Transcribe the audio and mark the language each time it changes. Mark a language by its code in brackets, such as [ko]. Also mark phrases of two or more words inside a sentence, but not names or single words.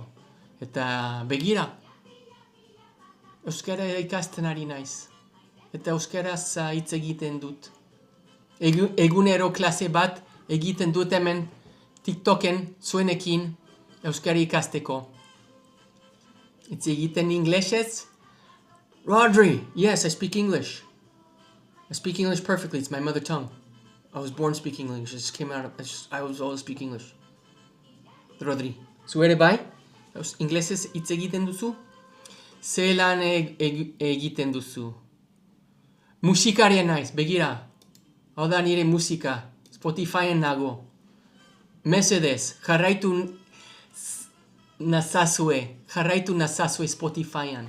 [eu] Eta begira, euskara ikasten ari naiz. Eta euskaraz hitz egiten dut. Egunero klase bat egiten dut hemen TikToken zuenekin euskara ikasteko. Hitz egiten inglesez. [en] Rodri, yes, I speak English. I speak English perfectly, it's my mother tongue. I was born speaking English. It just came out of... I was always speaking English. [eu] Rodri. Zu ere bai? Inglesez hitz egiten duzu? Zelan egiten duzu? Musikarien naiz, begira. Hau da nire musika. Spotifyen nago. Mesedez, jarraitu nazazue Spotifyen.